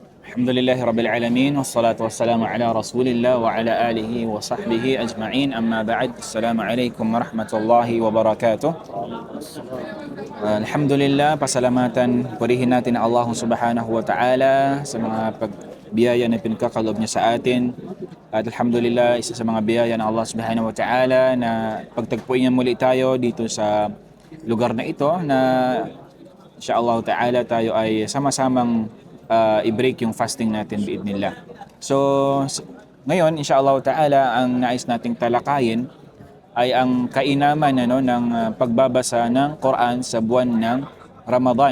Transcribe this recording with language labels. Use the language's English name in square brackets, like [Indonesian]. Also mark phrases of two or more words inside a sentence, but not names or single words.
[Arabic] الحمد لله رب العالمين والصلاة والسلام على رسول الله وعلى آله وصحبه أجمعين أما بعد. السلام عليكم ورحمة الله وبركاته. Alhamdulillah, [Filipino] pasalamatan, purihin natin ang Allah [Arabic] سبحانه وتعالى [Filipino] sa mga pagbiyaya na pinagkakalob niya sa atin. At alhamdulillah, isa sa mga biyaya ng Allah [Arabic] سبحانه وتعالى [Filipino] na pagtagpuin niya muli tayo dito sa lugar na ito na [Arabic] إن شاء الله تعالى [Filipino] tayo ay sama-samang i-break yung fasting natin biidnillah. So ngayon [Arabic] إن شاء الله تعالى [Filipino] ang nais nating talakayin ay ang kainaman ng pagbabasa ng Quran sa buwan ng Ramadan.